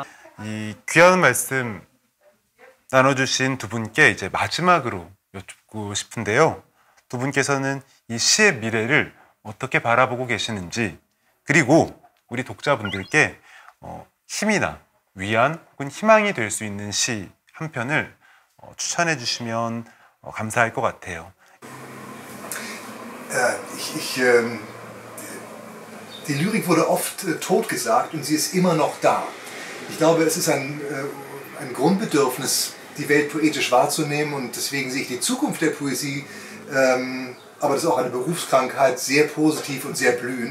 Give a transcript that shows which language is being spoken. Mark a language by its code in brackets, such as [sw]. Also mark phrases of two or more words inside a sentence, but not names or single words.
[ko] 이 귀한 말씀 나눠주신 두 분께 이제 마지막으로 여쭙고 싶은데요. 두 분께서는 이 시의 미래를 어떻게 바라보고 계시는지 그리고 우리 독자분들께 힘이나 위안 혹은 희망이 될 수 있는 시 한 편을 추천해 주시면 감사할 것 같아요. [de] Die Lyrik wurde oft totgesagt und sie ist immer noch da. Ich glaube, es ist ein Grundbedürfnis, die Welt poetisch wahrzunehmen und deswegen sehe ich die Zukunft der Poesie, aber das ist auch eine Berufskrankheit, sehr positiv und sehr blühend.